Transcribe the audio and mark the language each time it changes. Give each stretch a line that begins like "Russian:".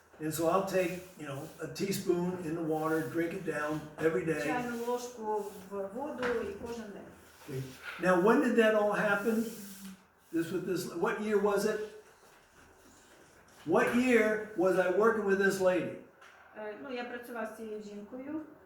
English: And so I'll take, a teaspoon in the water, drink it down every day.
Ukrainian: Чайну ложку в воду і кожен день.
English: Okay. Now, when did that all happen? What year was it? What year was I working with this lady?
Ukrainian: Я працював з цією жінкою.